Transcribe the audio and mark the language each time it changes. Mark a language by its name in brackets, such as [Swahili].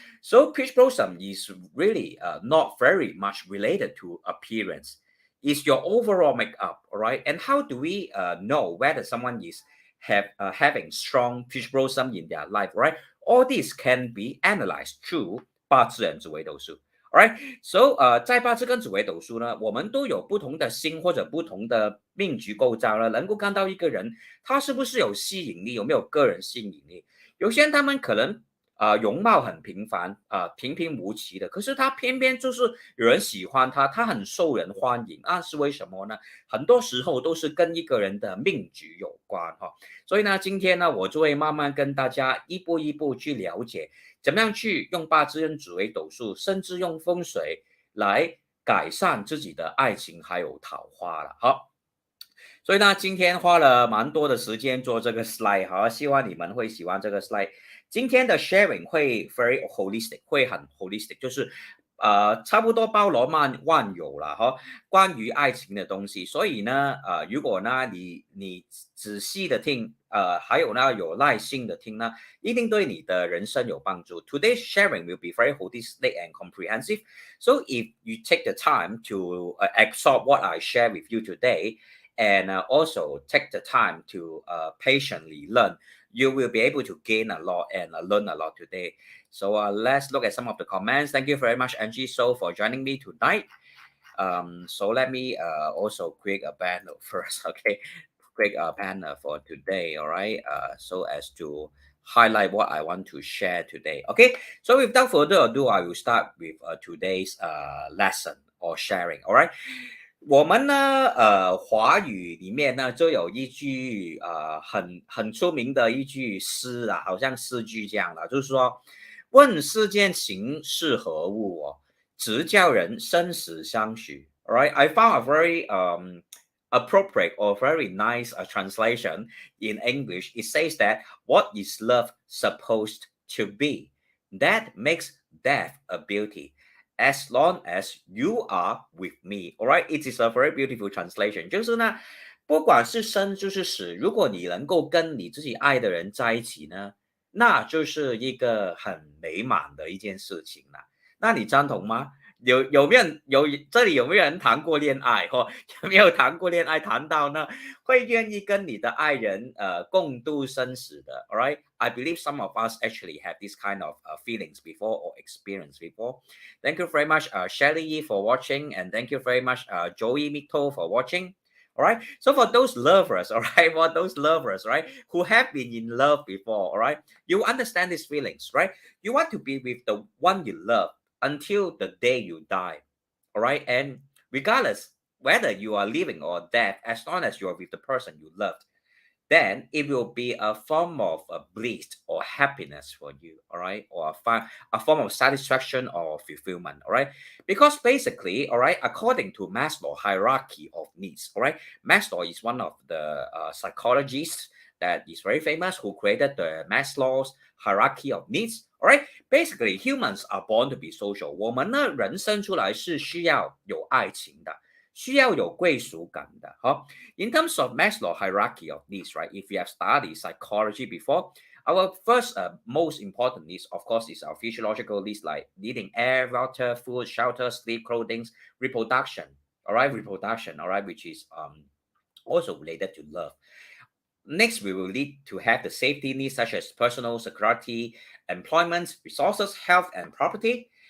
[English] So peach blossom is really not very much related to appearance. It's your overall makeup, all right? And how do we know whether someone is having strong peach blossom in their life, right? All this can be analyzed through 八字and 紫微斗数。 Alright, so [Chinese] 在八字跟紫微斗数呢，我们都有不同的星或者不同的命局构造呢，能够看到一个人他是不是有吸引力，有没有个人吸引力。有些人他们可能容貌很平凡平平无奇的，可是他偏偏就是有人喜欢他，他很受人欢迎，那是为什么呢？很多时候都是跟一个人的命局有关哈。所以呢，今天呢，我就会慢慢跟大家一步一步去了解。怎么样去用八字跟紫微斗数，甚至用风水来改善自己的爱情还有桃花了。好，所以呢，今天花了蛮多的时间做这个 slide，好，希望你们会喜欢这个 slide。今天的 sharing 会 [English] very holistic， [Chinese] 会很 holistic，就是差不多包罗万有了哈，关于爱情的东西。所以呢，如果呢你仔细的听，还有呢有耐心的听呢，一定对你的人生有帮助。 [English] Today's sharing will be very holistic and comprehensive. So if you take the time to absorb what I share with you today, and also take the time to patiently learn, you will be able to gain a lot and learn a lot today. So let's look at some of the comments. Thank you very much, Angie So, for joining me tonight. So let me also create a banner first, okay? Create a banner for today, all right? So as to highlight what I want to share today, okay? So without further ado, I will start with today's lesson or sharing, all right? [Chinese] 我们呢，华语里面呢，就有一句很出名的一句诗啊，好像诗句这样的，就是说，问世间情是何物哦，直教人生死相许。 [English] All right, I found a very appropriate or very nice translation in English. It says that what is love supposed to be? That makes death a beauty. As long as you are with me, all right, it is a very beautiful translation. [Chinese] 就是呢，不管是生就是死，如果你能够跟你自己爱的人在一起呢，那就是一个很美满的一件事情了。那你赞同吗？这里有没有人谈过恋爱或有没有谈过恋爱谈到呢？会愿意跟你的爱人共度生死的， [English] all right? I believe some of us actually have this kind of feelings before or experience before. Thank you very much, Shelly, for watching, and thank you very much, Joey Mito, for watching. All right. So for those lovers, all right, for those lovers, right, who have been in love before, all right, you understand these feelings, right? You want to be with the one you love until the day you die, all right? And regardless whether you are living or dead, as long as you are with the person you loved, then it will be a form of bliss or happiness for you, all right, or a form of satisfaction or fulfillment, all right, because basically, all right, according to Maslow hierarchy of needs, all right, Maslow is one of the psychologists that is very famous who created the Maslow's hierarchy of needs, all right. Basically, humans are born to be social. [Chinese] 我们呢，人生出来是需要有爱情的，需要有归属感的。 [English] 好， in terms of Maslow hierarchy of needs, right? If you have studied psychology before, our first most important needs, of course, is our physiological needs like needing air, water, food, shelter, sleep, clothing, reproduction. All right, reproduction. All right, which is also related to love. Next, we will need to have the safety needs such as personal security, employment, resources, health, and property.